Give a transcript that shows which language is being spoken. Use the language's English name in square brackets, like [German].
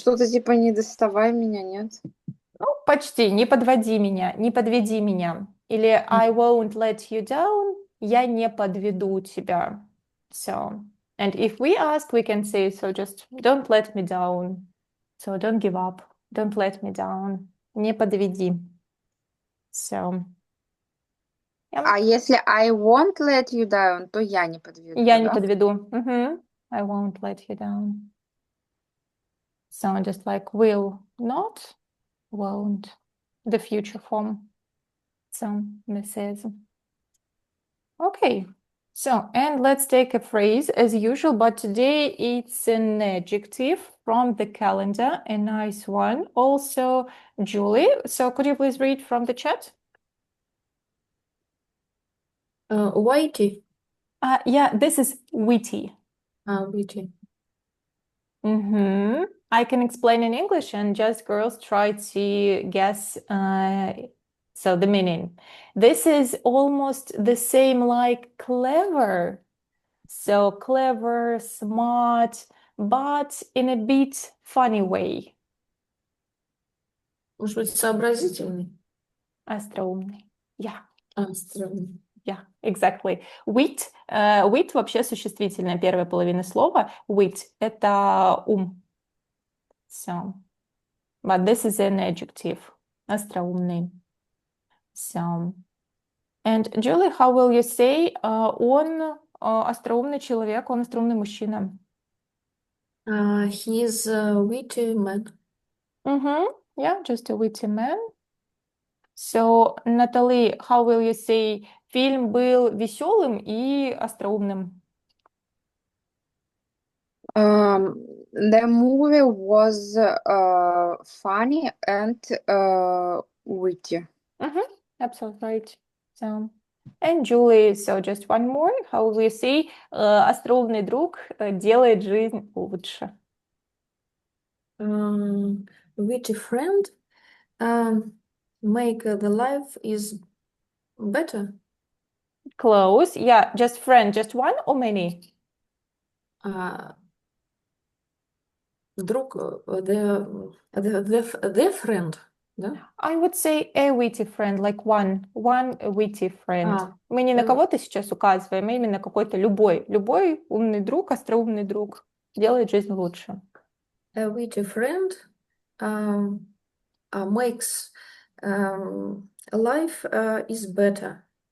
[Russian] Что-то типа «не доставай меня», нет? Ну, почти. Не подводи меня, не подведи меня. Или [English] I won't let you down. [Russian] Я не подведу тебя. [English] So, and if we ask, we can say, so just don't let me down. So don't give up. Don't let me down. [Russian] Не подведи. [English] So, yeah. [Russian] А если [English] I won't let you down, [Russian] то я не подведу, Я не да? подведу. [English] I won't let you down. So just like will not, won't. The future form. So this is. Okay. So, and let's take a phrase as usual, but today it's an adjective from the calendar, a nice one. Also, Julie, so could you please read from the chat? Whitey. Yeah, this is witty. Whitey. I can explain in English and just girls try to guess so the meaning. This is almost the same like clever. So clever, smart, but in a bit funny way. [Russian] Может быть, сообразительный? Остроумный. [English] Yeah. [Russian] Странный. [English] Yeah, exactly. [Russian] Wit вообще существительное, первая половина слова. Wit — это ум. [English] So, but this is an adjective. [Russian] Остроумный. [English] So, and Julie, how will you say [Russian] он остроумный человек, он остроумный мужчина? [English] He's a witty man. Yeah, just a witty man. So, Натали, how will you say [Russian] фильм был веселым и остроумным? [English] The movie was funny and witty. Absolutely right. So, and Julie, so just one more. How will you say [Russian] остроумный друг делает жизнь лучше? [English] Witty friend make the life is better. Close. Yeah, just friend, just one or many? [Russian] Друг, [English] the friend, [Russian] да? [English] I would say a witty friend, like one witty friend. [Russian] А, Мы не на э, кого-то сейчас указываем, а именно какой-то любой умный друг, остроумный друг делает жизнь лучше. [English] a witty friend makes life is better.